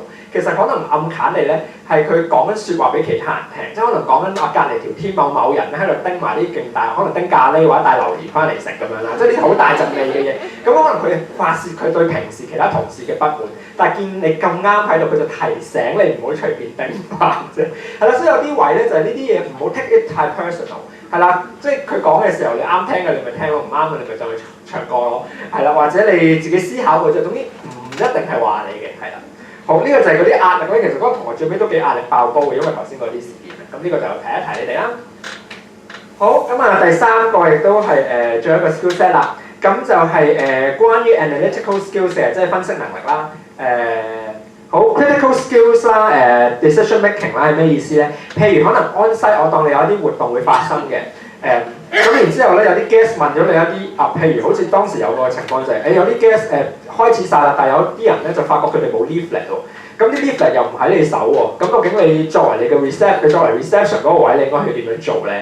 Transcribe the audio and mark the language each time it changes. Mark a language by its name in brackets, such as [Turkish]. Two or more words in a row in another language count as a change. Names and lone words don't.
[Cantonese] 其實可能暗砍你咧，係佢講緊説話俾其他人聽，即係可能講緊隔離條天某人咧喺度叮埋啲勁大，可能叮咖喱或者帶榴蓮翻嚟食咁樣啦，即係啲好大陣味嘅嘢。咁可能佢發泄佢對平時其他同事嘅不滿，但係見你咁啱喺度，佢就提醒你唔好隨便叮飯啫。係啦，所以有啲位咧就係呢啲嘢唔好 [English] take it [Cantonese] 太 personal。係啦，即係佢講嘅時候，你啱聽嘅你咪聽咯，唔啱嘅你咪就去唱歌咯。係啦，或者你自己思考嘅啫，總之唔一定係話你嘅，係啦。好，呢個就係嗰啲壓力咧。其實嗰個同學最尾都幾壓力爆煲嘅，因為頭先嗰啲事件。咁呢個就提一提你哋啦。好，咁第三個亦都係最後一個 skill set 啦。咁就係關於 [English] analytical skills [Cantonese] 嘅，即係分析能力啦。好 [English] critical skills [Cantonese] 啦， [English] decision making [Cantonese] 啦係咩意思咧？譬如可能 [English] on site， [Cantonese] 我當你有一啲活動會發生嘅。咁然之後咧，有啲 guest 問咗你一啲譬如好似當時有個情況就係、有啲 guest 開始晒啦，但係有啲人咧就發覺佢哋冇 leaflet 喎，咁啲 leaflet 又唔喺你手喎，咁究竟你作為你嘅 reception 嗰個位，你應該要點樣做咧？